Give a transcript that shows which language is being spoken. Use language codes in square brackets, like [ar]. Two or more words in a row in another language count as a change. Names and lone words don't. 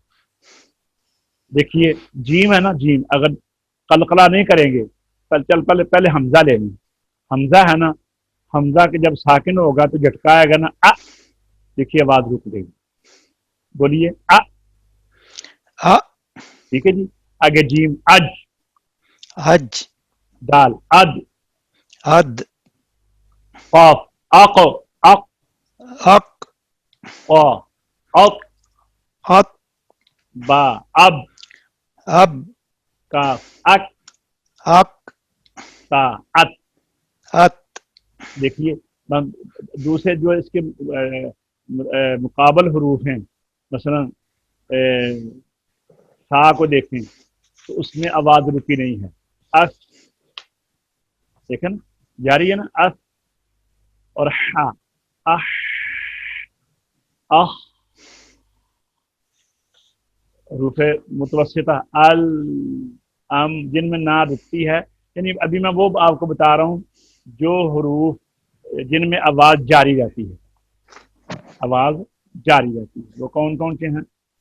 [hi] देखिए जीम है ना, जीम अगर कलकला नहीं करेंगे, पहले पहले हमजा ले लें। हमजा है ना, हमजा के जब साकिन होगा तो झटकाएगा ना, आ, देखिए आवाज रुक गई। बोलिए आ। अ ठीक है जी। आगे जीम अज, अज, दाल अद, अद, कौफ अक, अक, अक क़ अक अत बा अब अब काफ अक अक ता अत। अत। देखिए दूसरे जो इसके मुकाबल हरूफ हैं, मसलन सा को देखें तो उसमें आवाज रुकी नहीं है। अस देखें ना, जारी है ना, अस और हा, अह अह रूफे मुतवस्सिता अल अम जिनमें ना रुकती है, यानी अभी मैं वो आपको बता रहा हूँ जो हरूफ जिनमें आवाज जारी रहती है, आवाज जारी रहती है, वो कौन कौन से हैं?